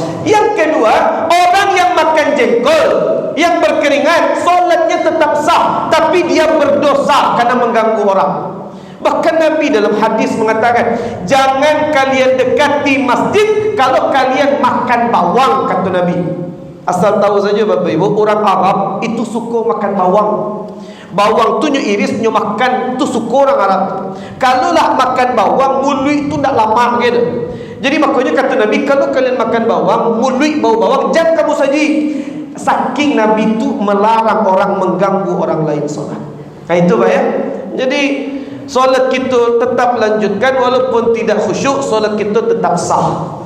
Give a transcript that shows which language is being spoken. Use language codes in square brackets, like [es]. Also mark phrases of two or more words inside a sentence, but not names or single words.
[id] Yang kedua, orang yang makan jengkol, yang berkeringat, solatnya tetap sah, tapi dia berdosa karena mengganggu orang. Bahkan Nabi dalam hadis mengatakan, jangan kalian dekati masjid kalau kalian makan bawang, kata Nabi. Asal tahu saja Bapak Ibu, orang Arab itu suka makan bawang. [min] Bawang tu nyo iris, nyo makan tu suku orang Arab. [id] Kalau lah makan bawang, mulut itu tak lama gitu. Jadi makanya kata Nabi, kalau kalian makan bawang, mulut bau bawang, jangan kamu saji. Saking Nabi itu melarang orang mengganggu orang lain solat. Nah itu Pak ya. Jadi solat kita tetap lanjutkan walaupun tidak khusyuk, solat kita tetap sah.